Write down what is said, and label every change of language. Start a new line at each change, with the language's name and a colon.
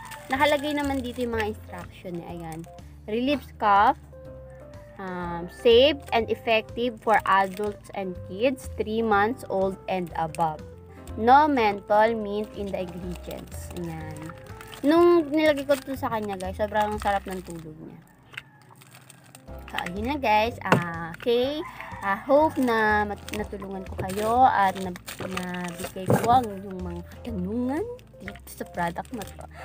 Filipino: Nakalagay naman dito yung mga instruction niya.
English: Ayan. Relieves cough. Safe and effective for adults and kids 3 months old and above. No menthol, mint in the ingredients. Ayan.
Filipino: Nung nilagay ko ito sa kanya, guys, sobrang sarap ng tulog niya. So, ayun na, guys. Okay. Hope na natulungan ko kayo at nabigay ko yung mga katanungan dito sa product na to.